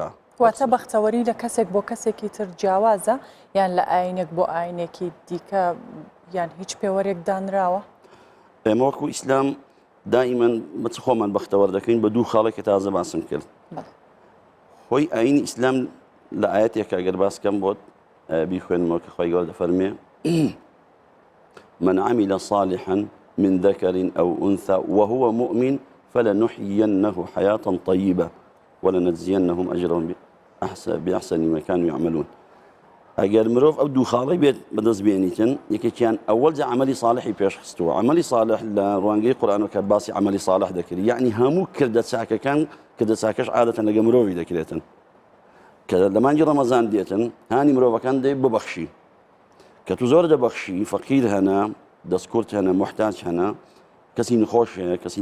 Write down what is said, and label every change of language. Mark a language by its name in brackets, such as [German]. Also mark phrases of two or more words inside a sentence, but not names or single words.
[Central Kurdish] واتە بەختەوەری لە کەسێک بۆ کەسێکی تر جیاوازە یان لە ئاینێک بۆ ئاینێکی دیکە یان هیچ پێوەرێک دانراوە ئێمە وەکو ئیسلام دائیمەن بە خۆمان بەختەوەر دەکەین بە دوو خاڵێکی تازە باسم کرد خۆی ئاینی ئیسلام لە ئاەتێکە ئەگەر باسکەم بۆت بیخوێنمەوە کە خۆی گەورە دەفەرمێ [Arabic] من عمل صالحا من ذكر أو أنثى وهو مؤمن فلنحيينه حياة طيبة ولنجزينهم أجرهم بأحسن ما كانوا يعملون [Central Kurdish] ئەگەر مرۆڤ ئەو دوو خاڵی بێت بەدەست بێنیتن یەکێکیان ئەوەل جا عملی صالحی پێشخستووە عملی صالح لە ڕوانگەی قورئانەوە کە باسی عملی صالح دەکرد یعنی هەموو کردە چاکەکان کردە چاکەش عادەتەن لەگە مرۆڤی دەکرێتن کە لە مانگی ڕەمەزان دێتن هانی مرۆڤەکان دەی ببەخشی کە تو زۆر دەبەخشی فەقیر هەنا دەستکورت هەنا محتاج هەنا کەسی نخۆش هەیە کەسی